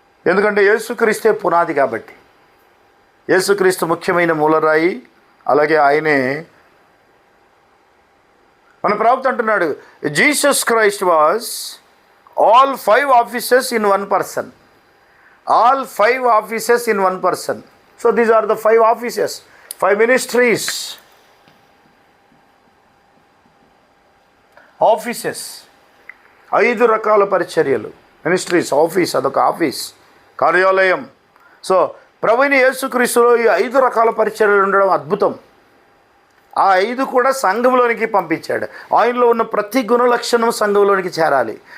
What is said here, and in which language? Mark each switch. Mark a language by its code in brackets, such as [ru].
[te] ఎందుకంటే యేసుక్రీస్తే పునాది కాబట్టి. యేసుక్రీస్తు ముఖ్యమైన మూలరాయి. అలాగే ఆయనే మన ప్రవక్త అంటున్నాడు, [en] Jesus Christ was all 5 offices in one person. All 5 offices in one person. So these are the 5 offices, 5 ministries. [te] Offices, 5 రకాల పరిచర్యలు. మినిస్ట్రీస్, ఆఫీస్, అదొక ఆఫీస్, కార్యాలయం. సో ప్రభువైన యేసుక్రీస్తులో ఈ 5 రకాల పరిచర్యలు ఉండడం అద్భుతం. ఆ 5 కూడా సంఘంలోనికి పంపించాడు. ఆయనలో ఉన్న ప్రతి గుణలక్షణం సంఘంలోనికి చేరాలి.